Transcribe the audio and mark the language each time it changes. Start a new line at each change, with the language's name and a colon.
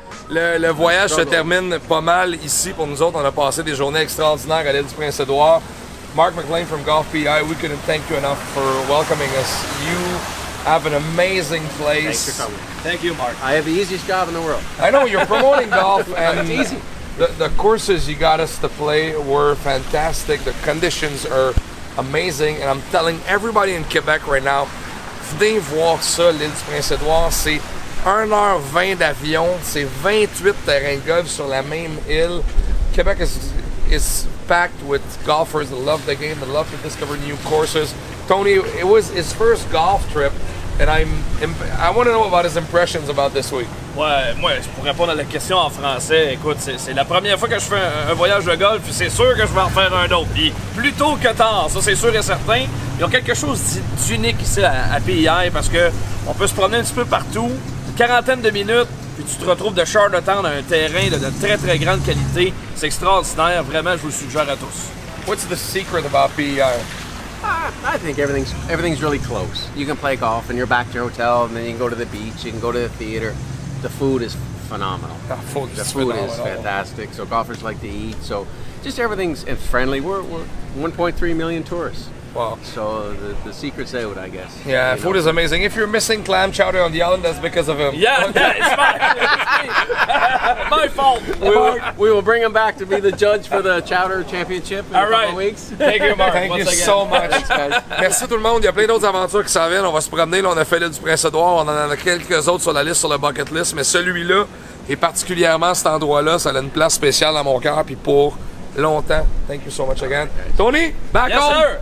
French: Le voyage se termine pas mal ici pour nous autres. On a passé des journées extraordinaires à l'île du Prince-Édouard.
English: Mark McLean from Golf PEI, we couldn't thank you enough for welcoming us. You have an amazing place. Thanks for coming. Thank you, Mark. I have the easiest job in the world. I know, you're promoting golf and It's easy. The courses you got us to play were fantastic. The conditions are amazing. And I'm telling everybody in Quebec right now,
French: venez voir ça, l'île du Prince-Édouard.
English: C'est 1h20 d'avion, c'est 28 terrains de golf sur la même île. Quebec is packed with golfers that love the game, that love to discover new courses. Tony, it was his first golf trip, and I want to know about his impressions about this week.
French: Ouais, moi, pour répondre à la question en français, écoute, c'est la première fois que je fais un voyage de golf, puis c'est sûr que je vais en faire un autre. Puis plus tôt que tard, ça c'est sûr et certain. Ils ont quelque chose d'unique ici à PEI parce que on peut se promener un petit peu partout, une quarantaine de minutes, puis tu te retrouves de Charlottetown à un terrain de très très grande qualité. C'est extraordinaire, vraiment, je vous le suggère à tous.
English: What's the secret about PEI? I think everything's really close. You can play golf and you're back to your hotel, and then you can go to the beach, you can go to the theater. The food is phenomenal. The food is fantastic. So golfers like to eat. So just everything's friendly. We're 1.3 million tourists. Wow. So the secret's out, I guess. Yeah, food is amazing. If you're missing clam chowder on the island, that's because of him. Yeah, it's my fault. We will bring him back to be the judge for the Chowder Championship in a couple of weeks. Thank you, Mark. Thank you so much.
French: Merci tout le monde. Il y a plein d'autres aventures qui s'en viennent. On va se promener. Là, on a fait l'île du Prince-Édouard. On en a quelques autres sur la liste, sur le bucket list. Mais celui-là, et particulièrement cet endroit-là, ça a une place spéciale dans mon cœur. Puis pour longtemps.
English: Thank you so much again. Tony, back home.